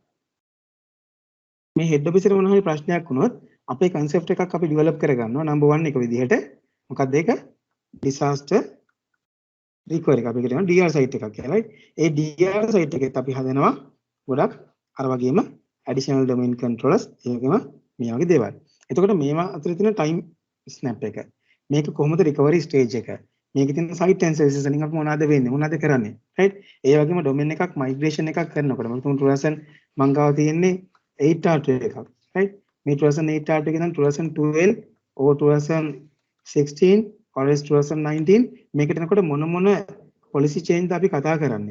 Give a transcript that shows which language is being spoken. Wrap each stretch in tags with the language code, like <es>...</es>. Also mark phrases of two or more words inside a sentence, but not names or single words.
<si>මේ</si> <en>head office</en> <si>එකට මොන හරි ප්‍රශ්නයක් වුණොත් අපේ concept එකක් අපි develop කරගන්නවා number 1 එක විදිහට. මොකක්ද ඒක?</si> <en>disaster recovery</en> <si>එක අපි කියනවා</si> <en>DR site</en> <si>එකක් කියලා. ඒ</si> <en>DR site</en> <si>එකෙත් අපි හදනවා ගොඩක් අර වගේම</si> <en>additional domain controllers</en> <si>ඒ වගේම මේ වගේ දේවල්. එතකොට මේවා අතර තියෙන</si> <en>time snap</en> <si>එක. මේක කොහොමද</si> <en>recovery stage</en> <si>එක? මේකේ තියෙන</si> <en>site and services</en> <si>වලින් අපි මොනවද වෙන්නේ? මොනවද කරන්නේ? right? ඒ වගේම domain එකක් migration එකක් කරනකොට මම 2000 මං ගාව තියෙන්නේ 8R2 එකක්. right? මේ 2008R2 එක නම් 2012 or 2016 or 2019 මේකට එනකොට මොන</si> <en>policy change</en> <si>ද අපි කතා කරන්නේ.</si>